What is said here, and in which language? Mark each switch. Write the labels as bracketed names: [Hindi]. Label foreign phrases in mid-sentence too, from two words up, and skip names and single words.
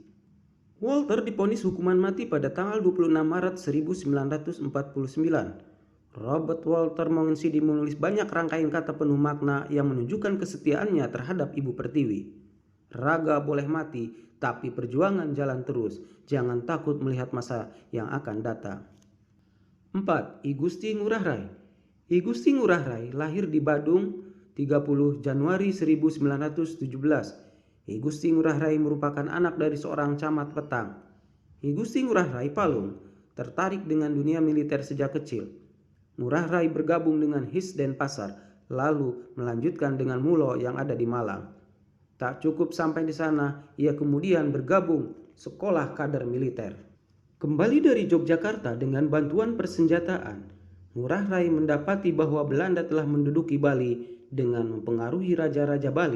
[Indonesian] Walter divonis hukuman mati pada tanggal 26 Maret 1949. Robert Walter Monginsidi menulis banyak rangkaian kata penuh makna yang menunjukkan kesetiaannya terhadap Ibu Pertiwi. Raga boleh mati, tapi perjuangan jalan terus. Jangan takut melihat masa yang akan datang. 4. I Gusti Ngurah Rai. I Gusti Ngurah Rai lahir di Badung 30 Januari 1917. I Gusti Ngurah Rai merupakan anak dari seorang camat petang. I Gusti Ngurah Rai Palung tertarik dengan dunia militer sejak kecil. Ngurah Rai bergabung dengan His Denpasar, lalu melanjutkan dengan Mulo yang ada di Malang. Tak cukup sampai di sana, ia kemudian bergabung sekolah kader militer. Kembali dari Yogyakarta dengan bantuan persenjataan, Ngurah Rai mendapati bahwa Belanda telah menduduki Bali dengan mempengaruhi raja-raja Bali.